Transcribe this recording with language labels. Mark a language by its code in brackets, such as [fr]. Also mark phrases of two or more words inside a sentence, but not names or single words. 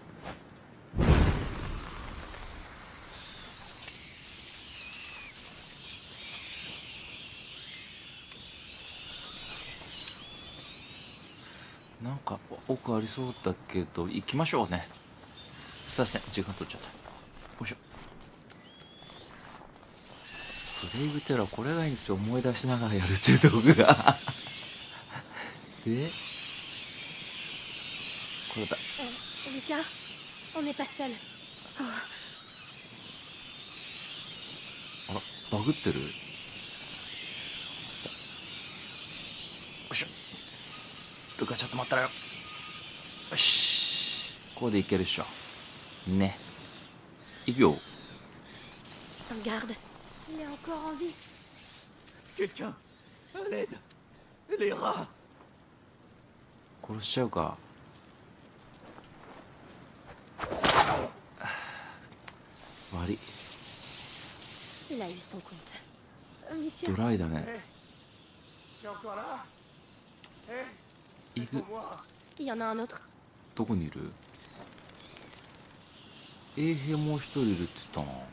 [ja] なんか奥ありそうだけど行きましょうね。すいません、時間取っちゃった。よいしょ。プレイグテラー、これがいいんですよ。思い出しながらやるっていう道具が。でこれだ。 [fr] Lucas, on n'est pas seul. [ja] あら、バグってる？よいしょ。ルカ、ちょっと待ったらよ。よし、ここでいけるっしょね。いくよ。 [fr] Un garde. Il est encore en vie. Quelqu'un à l'aide. Les rats. [ja] 殺しちゃうか。悪い。 [fr] Il a eu son compte. Amicia. [ja] ドライだね。 [fr] T'es encore là? Hé, [ja] 行く。 [fr] moi. Il y en a un autre. [ja] どこにいる？衛兵もう一人いるって言ったな。